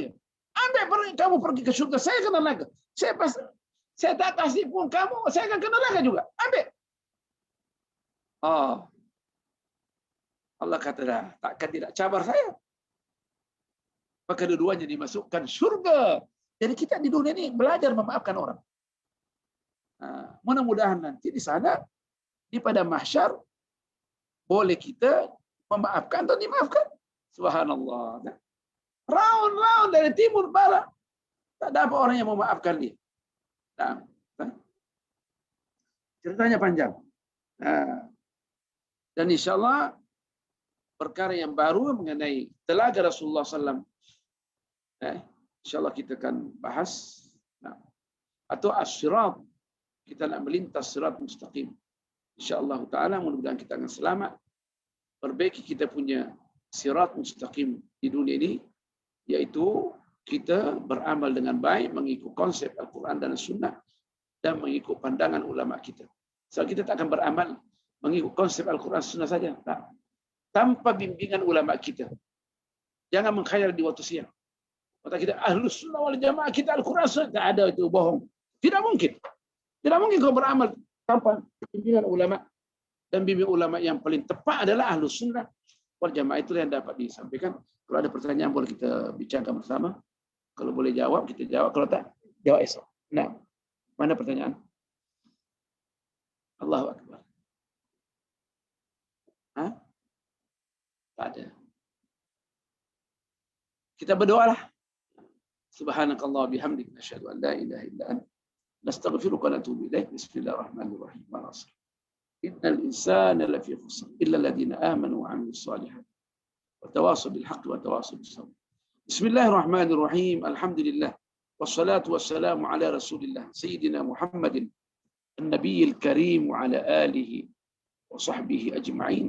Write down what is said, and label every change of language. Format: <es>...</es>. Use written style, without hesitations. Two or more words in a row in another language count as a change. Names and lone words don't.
<ms>Ambil kamu pergi ke syurga, saya ke neraka. Saya tak kasih pun kamu, saya akan ke neraka juga. Ambil. Oh. Allah kata dah, takkan tidak cabar saya. Maka dua-duanya dimasukkan syurga. Jadi kita di dunia ini belajar memaafkan orang. Nah, mudah-mudahan nanti di sana, di pada mahsyar, boleh kita memaafkan atau dimaafkan. Subhanallah. Round dari timur barat, tak ada orang yang memaafkan dia. Nah, ceritanya panjang. Nah, dan insyaAllah perkara yang baru mengenai telaga Rasulullah SAW. InsyaAllah kita akan bahas. Nah, atau as-sirat. Kita nak melintas</ms> <ar>صراط مستقيم. إن شاء الله تعالى</ar> <ms>mudah-mudahan kita akan selamat. Perbaiki kita punya</ms> <ar>صراط مستقيم</ar> <ms>di dunia ini. Yaitu kita beramal dengan baik, mengikut konsep Al-Quran dan Sunnah. Dan mengikut pandangan ulama kita. So kita tak akan beramal mengikut konsep Al-Quran dan Sunnah saja. Tak. Tanpa bimbingan ulama kita. Jangan mengkhayal di waktu siang. Kata kita, Ahlus Sunnah wal Jamaah kita Al-Quran Sunnah. Tak ada, itu bohong. Tidak mungkin. Tidak mungkin kau beramal tanpa bimbingan ulama. Dan bimbingan ulama yang paling tepat adalah Ahlus Sunnah wal Jamaah. Itulah yang dapat disampaikan. Kalau ada pertanyaan boleh kita bicarakan bersama. Kalau boleh jawab, kita jawab. Kalau tak, jawab esok. Nah, mana pertanyaan?</ms> <ar>الله أكبر.</ar> <ms>Hah? Tak ada. Kita berdoalah.</ms> <ar>سبحانك الله بحمدك نشهد أن لا إله إلا أنت نستغفرك ونتوب إليك. بسم الله الرحمن الرحيم إن الإنسان لفي خسر إلا الذين آمنوا وعملوا الصالحات وتواصوا بالحق وتواصوا بالصبر. بسم الله الرحمن الرحيم الحمد لله والصلاة والسلام على رسول الله سيدنا محمد النبي الكريم وعلى آله وصحبه أجمعين.</ar>